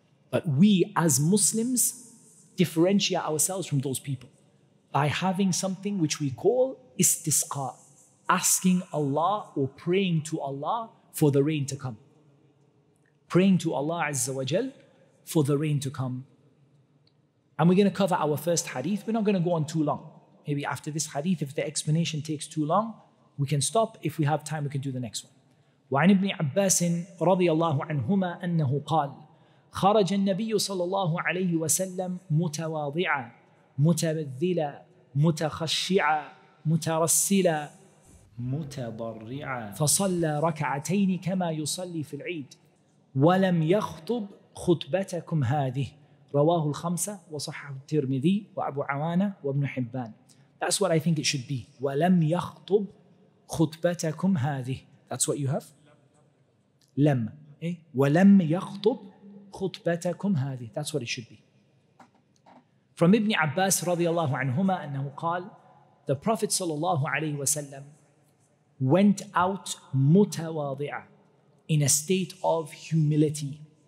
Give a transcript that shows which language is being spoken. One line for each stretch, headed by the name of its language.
English: But we as Muslims differentiate ourselves from those people by having something which we call istisqa, asking Allah or praying to Allah for the rain to come. Praying to Allah Azza wa Jal for the rain to come. And we're going to cover our first hadith. We're not going to go on too long. Maybe after this hadith, if the explanation takes too long, we can stop. If we have time, we can do the next one.
Arabic: وعن ابن عباس رضي الله عنهما أنه قال خرج النبي صلى الله عليه وسلم متواضعا متبذلا متخشعا مترسلا متضرعا فصلى ركعتين كما يصلي في العيد ولم يخطب خطبتكم هذه رواه الخمسة وصححه الترمذي وأبو عوانة وابن حبان.
English: That's what I think it should be.
Arabic: ولم يخطب خطبتكم هذه.
English: That's what you have.
Arabic: لم. ولم يخطب خطبتكم هذه.
English: That's what it should be. From Ibn Abbas
Arabic: رضي الله عنهما أنه قال,
English: the Prophet صلى الله عليه وسلم went out
Arabic: متواضعا,
English: in a state of humility.